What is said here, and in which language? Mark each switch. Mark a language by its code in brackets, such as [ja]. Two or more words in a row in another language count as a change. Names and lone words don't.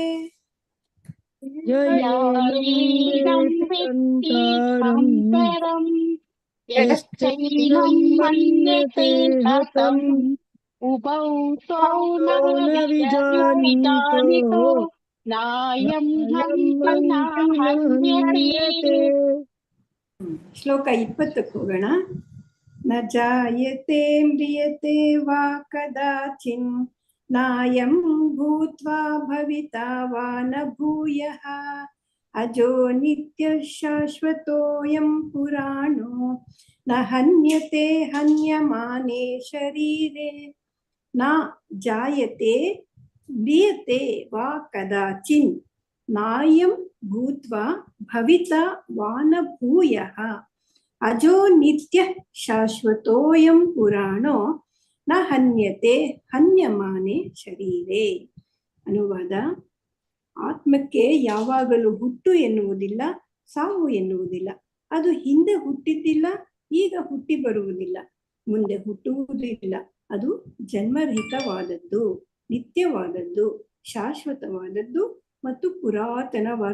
[sa] ಯಯೇನಂ ವೇತ್ತಿ ಹಂತಾರಂ ಯಶ್ಚೈನಂ ಮನ್ಯತೆ ಹತಂ ಉಭೌ ತೌ ನ ವಿಜಾನೀತೋ ನಾಯಂ ಹಂತಿ ನ ಹನ್ಯತೆ. [kn] ಶ್ಲೋಕ 20ಕ್ಕೆ ಹೋಗೋಣ. [sa] ನ ಜಾಯತೆ ಮ್ರಿಯತೆ ವಾ ಕದಾಚಿನ್ ನಾಯಂ ಭೂತ್ವಾ ಭವಿತಾ ವಾ ನ ಭೂಯಃ ಅಜೋ ನಿತ್ಯ ಶಾಶ್ವತೋಯಂ ಪುರಾಣೋ ನ ಹನ್ಯತೆ ಹನ್ಯಮಾನೇ ಶರೀರೆ. ನ ಜಾಯತೆ ಮ್ರಿಯತೆ ವಾ ಕದಾಚಿನ್ ನಾಯಂ ಭೂತ್ವಾ ಭವಿತಾ ವಾ ನ ಭೂಯಃ ಅಜೋ ನಿತ್ಯ ಶಾಶ್ವತೋಯಂ ಪುರಾಣೋ ನ ಹನ್ಯತೆ ಹನ್ಯಮಾನೆ ಶರೀರೆ. [kn] ಅನುವಾದ: ಆತ್ಮಕ್ಕೆ ಯಾವಾಗಲೂ ಹುಟ್ಟು ಎನ್ನುವುದಿಲ್ಲ, ಸಾವು ಎನ್ನುವುದಿಲ್ಲ. ಅದು ಹಿಂದೆ ಹುಟ್ಟಿದ್ದಿಲ್ಲ, ಈಗ ಹುಟ್ಟಿ ಬರುವುದಿಲ್ಲ, ಮುಂದೆ ಹುಟ್ಟುವುದಿಲ್ಲ. ಅದು ಜನ್ಮರಹಿತವಾದದ್ದು, ನಿತ್ಯವಾದದ್ದು, ಶಾಶ್ವತವಾದದ್ದು ಮತ್ತು ಪುರಾತನವಾದದ್ದು.